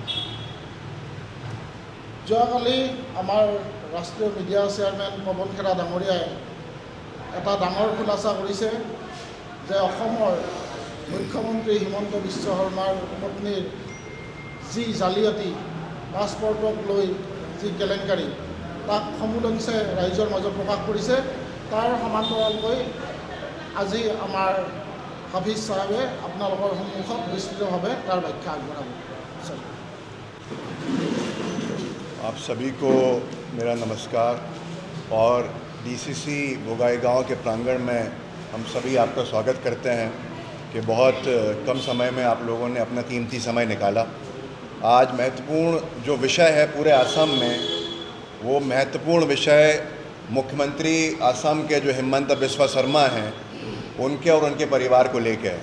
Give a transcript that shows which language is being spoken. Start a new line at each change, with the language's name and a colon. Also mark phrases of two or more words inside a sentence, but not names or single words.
Assamese: যোৱাকালি আমাৰ ৰাষ্ট্ৰীয় মিডিয়া চেয়াৰমেন পৱন খেৰা ডাঙৰীয়াই এটা ডাঙৰ খোলাচা কৰিছে যে অসমৰ মুখ্যমন্ত্ৰী হিমন্ত বিশ্ব শৰ্মাৰ পত্নীৰ যি জালিয়াতি, পাছপৰ্টক লৈ যি কেলেংকাৰী, তাক সমূলংশে ৰাইজৰ মাজত প্ৰকাশ কৰিছে। তাৰ সমান্তৰালকৈ আজি আমাৰ হাফিজ চাহাবে আপোনালোকৰ সন্মুখত বিস্তৃতভাৱে তাৰ ব্যাখ্যা আগবঢ়াব।
Hindi: आप सभी को मेरा नमस्कार और डीसीसी बोंगाईगांव के प्रांगण में हम सभी आपका स्वागत करते हैं कि बहुत कम समय में आप लोगों ने अपना कीमती समय निकाला। आज महत्वपूर्ण जो विषय है पूरे असम में, वो महत्वपूर्ण विषय मुख्यमंत्री असम के जो हिमंत बिस्वा शर्मा हैं उनके और उनके परिवार को लेकर है।